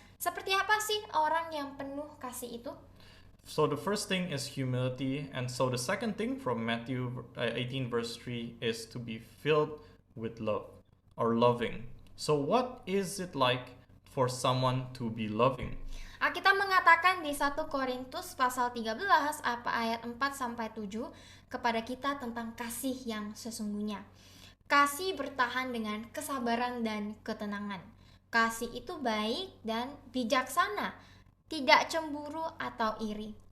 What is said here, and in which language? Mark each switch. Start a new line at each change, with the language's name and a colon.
Indonesian: Seperti apa sih orang yang penuh kasih itu?
English: So the first thing is humility, and so the second thing from Matthew 18 verse 3 is to be filled with love or loving. So what is it like for someone to be loving?
Indonesian: Alkitab mengatakan di 1 Korintus pasal 13 ayat 4 sampai 7 kepada kita tentang kasih yang sesungguhnya. Kasih bertahan dengan kesabaran dan ketenangan. Kasih itu baik dan bijaksana, tidak cemburu atau iri.